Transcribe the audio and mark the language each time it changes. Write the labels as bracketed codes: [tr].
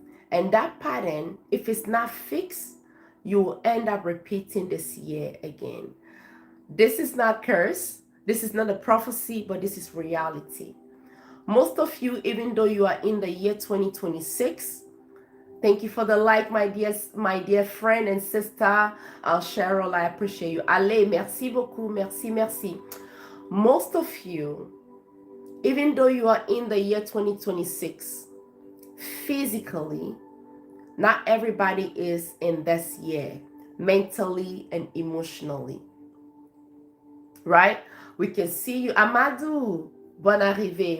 [en] And that pattern, if it's not fixed, you will end up repeating this year again. This is not curse. This is not a prophecy, but this is reality. Most of you, even though you are in the year 2026, thank you for the like, my dear friend and sister, Cheryl, I appreciate you. [fr] Allez, merci beaucoup, merci, merci. [en] Most of you, even though you are in the year 2026, physically. Not everybody is in this year, mentally and emotionally. Right? We can see you. Amadou, [fr] bon arrivé.